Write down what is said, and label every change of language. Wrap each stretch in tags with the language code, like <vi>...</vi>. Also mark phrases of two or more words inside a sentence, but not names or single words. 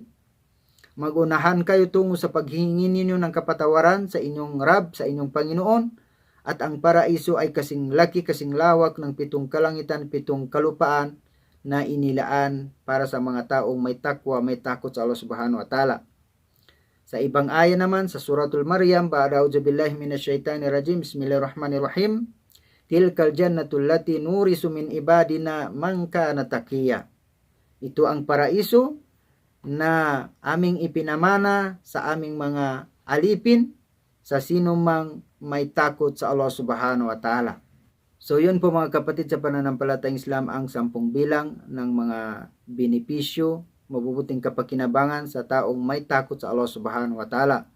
<tl>Magunahan kayo tungo sa paghingi ninyo ng kapatawaran sa inyong Rab, sa inyong Panginoon, at ang paraiso ay kasing laki, kasing lawak ng 7 kalangitan, 7 kalupaan na inilaan para sa mga taong may takwa, may takot sa Allah</tl> <ar>سبحانه وتعالى.</ar> <tl>Sa ibang aya naman sa suratul Maryam,</tl> <ar>بعد أعوذ بالله من الشيطان الرجيم، بسم الله الرحمن الرحيم, تلك الجنة التي نورث من عبادنا من كان تقيا.</ar> <tl>Ito ang paraiso na aming ipinamana sa aming mga alipin sa sino mang may takot sa Allah</tl> <ar>سبحانه وتعالى.</ar> <tl>So yun po mga kapatid, sa pananampalatayang Islam ang 10 bilang ng mga benepisyo, mabubuting kapakinabangan sa taong may takot sa Allah</tl> <ar>سبحانه وتعالى.</ar>